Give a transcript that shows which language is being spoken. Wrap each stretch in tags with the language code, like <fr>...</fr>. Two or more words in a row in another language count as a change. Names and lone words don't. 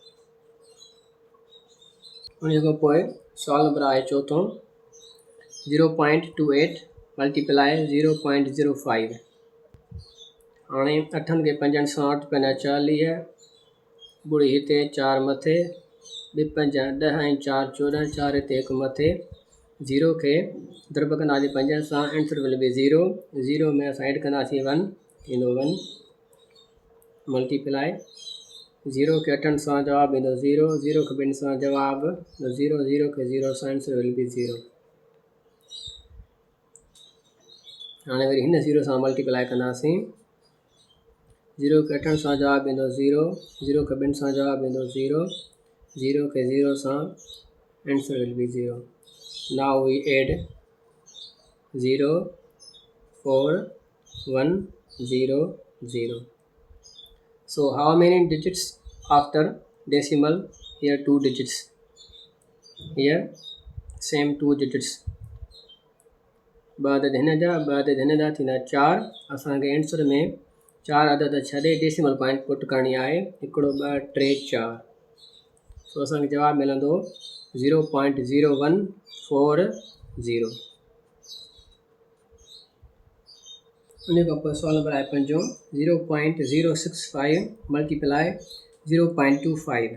<sd>उन खां पोइ सवाल नंबर आहे चौथों 0.28 मल्टीप्लाई 0.05। हाणे 8 खे 5 सां 8 पंजा 40, ॿुड़ी हिते 4 मथे, 2 5 10 ऐं 4 14, 4 हिते 1 मथे। 0 खे ज़रब कंदासीं 5 सां,</sd> <en>answer will be 0.</en> <sd>0 में असां ऐड कंदासीं 1, थींदो 1। मल्टीप्लाई 0 खे 8 सां जवाबु ईंदो 0। 0 खे 2 सां जवाबु 0। 0 खे 0 सां</sd> <en>answer will be 0.</en> <sd>हाणे वरी हिन 0 सां मल्टीप्लाई कंदासीं। 0 खे 8 सां जवाबु ईंदो 0। 0 खे 2 सां जवाबु ईंदो 0। 0 खे 0 सां</sd> <en>answer will be 0. now we add 0 4 1 0 0. So how many digits after decimal? Here 2 digits. Here same 2 digits.</en> <sd>2 अदद हिन जा, 2 अदद हिन जा, थींदा 4। असांखे आंसर में 4 अदद छॾे</sd> <en>decimal point put</en> <sd>करणी आहे। 1 2 3 4। सो असांखे जवाबु मिलंदो 0.0140। उन खां पोइ सवाल नंबर आहे 5 0.065 मल्टीप्लाई 0.25।</sd>